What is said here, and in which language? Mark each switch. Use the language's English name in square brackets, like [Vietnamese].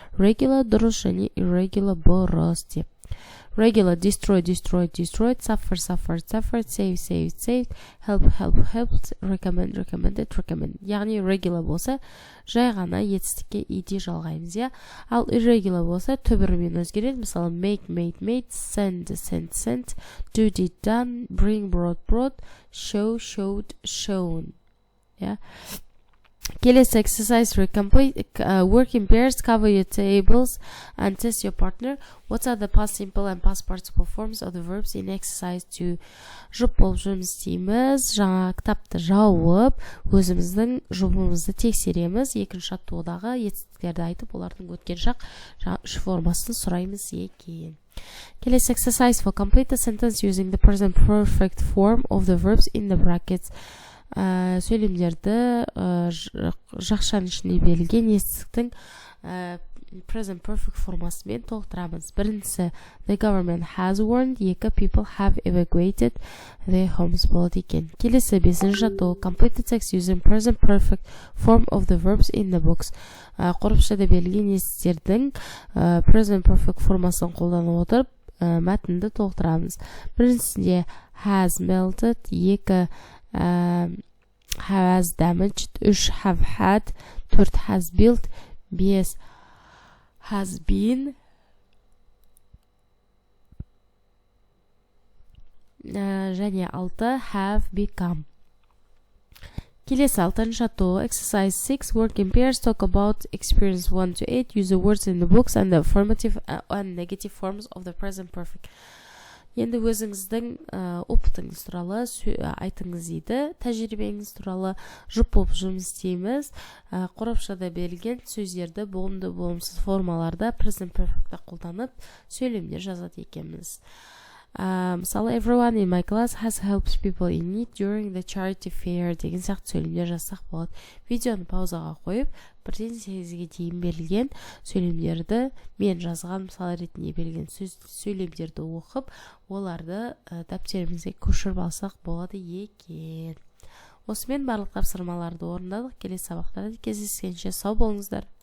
[Kazakh] Regular дұрыс және irregular бұрыс деп. [English] Regular destroy, destroyed, destroyed, suffer, suffered, suffered, save, saved, saved, help, helped, recommend, recommended, recommend. [Kazakh] Яғни regular болса жай ғана етістікке иде жалғаймыз, Ал irregular болса түбірімен өзгереді. [English] Мысалы make, made, send, sent, do, did, done, bring, brought, show, showed, shown. Kelly's exercise complete. Work in pairs, cover your tables and test your partner. What are the past simple and past participle forms of the verbs in exercise 2? [Kazakh] Жұп болып жұмыс істейміз. Жаңа кітапты жауып, өзіміздің жұбымызды тексереміз. Екінші жаттығудағы етістіктерді айтып, олардың өткен шақ үш формасын сұраймыз екен. [English] Kelly's exercise for complete the sentence using the present perfect form of the verbs in the brackets. [Kazakh] Сөйлемдерді жақшаның ішіне берілген етістіктің present perfect формасымен толықтырамыз. Біріншісі, [English] the government has warned. [Kazakh] Екі, [English] people have evacuated their homes [Kazakh] болады екен. Келесі бесінші жаттығу, [English] complete the text using present perfect form of the verbs in the books. [Kazakh] Қорапшада берілген етістіктердің present perfect формасын қолданып отырып, мәтінді толықтырамыз. Біріншісінде [English] has melted. [Kazakh] Екі, [English] has damaged. 3, have had. 4, has built. 5, has been. [Kazakh] Және [English] 6, have become. Келесі 6-шы жаттығу, exercise 6, work in pairs, talk about experience 1 to 8, use the words in the books and the affirmative and negative forms of the present perfect. [Kazakh] Енді өзіңіздің опытыңыз туралы айтыңыз дейді. Тәжірибеңіз туралы жұп болып жұмыс істейміз. Қорапшада берілген сөздерді болымды болымсыз формаларда present perfect'та қолданып сөйлемдер жазады екенбіз. Мысалы, [English] everyone in my class has helped people in need during the charity fair [Kazakh] деген сияқты сөйлемдер жазсақ болады. Видеоны паузаға қойып, 1-ден 8-ге дейін берілген сөйлемдерді мен жазған мысал ретінде берілген сөйлемдерді оқып, оларды дәптерімізге көшіріп алсақ болады екен. Осымен барлық тапсырмаларды орындадық. Келесі сабақтарда кездескенше сау болыңыздар.